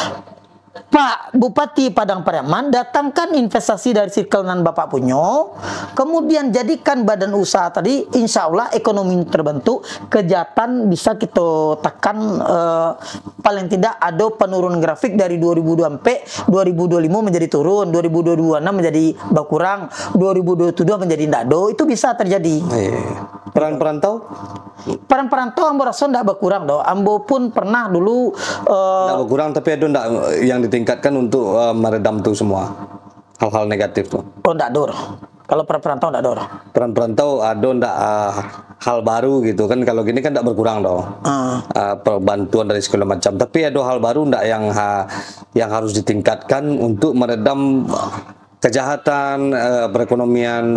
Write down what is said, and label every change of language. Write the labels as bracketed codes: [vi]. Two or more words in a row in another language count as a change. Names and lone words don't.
[id] Pak Bupati Padang Pariaman datangkan investasi dari circle nan Bapak punya, kemudian jadikan badan usaha tadi, insya Allah ekonomi terbentuk, kejahatan bisa kita tekan, paling tidak ada penurunan grafik dari 2002 sampai 2025 menjadi turun, 2022 menjadi berkurang, 2027 menjadi ndado, itu bisa terjadi. Peran perantau? [min] Peran perantau ambo rasa ndak berkurang doh. Ambo pun pernah dulu [id] ndak berkurang, tapi ada ndak yang ditingkatkan untuk meredam tuh semua hal-hal negatif tuh. [min] Oh ndak dor. Kalau peran perantau ndak dor. [id] Peran perantau ada ndak hal baru gitu kan, kalau gini kan ndak berkurang doh. Bantuan dari segala macam, tapi ada hal baru ndak yang harus ditingkatkan untuk meredam kejahatan perekonomian.